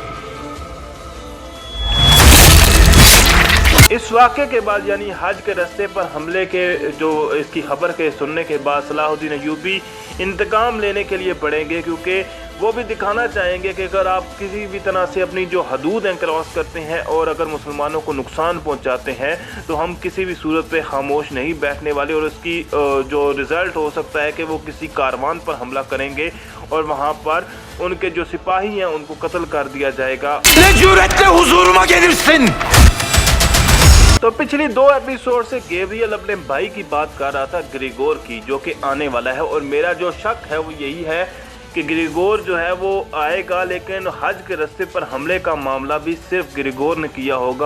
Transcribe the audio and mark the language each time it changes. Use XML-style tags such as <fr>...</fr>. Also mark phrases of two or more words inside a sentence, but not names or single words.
<hi>इस वाक़े के बाद यानी हज के रास्ते पर हमले के जो इसकी खबर के सुनने के बाद सलाहुद्दीन अय्यूबी इंतकाम लेने के लिए बढ़ेंगे, क्योंकि वो भी दिखाना चाहेंगे कि अगर आप किसी भी तरह से अपनी जो हदूद हैं क्रॉस करते हैं और अगर मुसलमानों को नुकसान पहुंचाते हैं तो हम किसी भी सूरत पे खामोश नहीं बैठने वाले। और इसकी जो रिज़ल्ट हो सकता है कि वो किसी कारवान पर हमला करेंगे और वहाँ पर उनके जो सिपाही हैं उनको कत्ल कर दिया जाएगा।</hi> <tr>Ne cüretle huzuruma gelirsin?</tr> <hi>तो पिछली 2 एपिसोड से गैब्रियल अपने भाई की बात कर रहा था, ग्रिगोर की, जो कि आने वाला है। और मेरा जो शक है वो यही है कि ग्रिगोर जो है वो आएगा, लेकिन हज के रास्ते पर हमले का मामला भी सिर्फ ग्रिगोर ने किया होगा।</hi>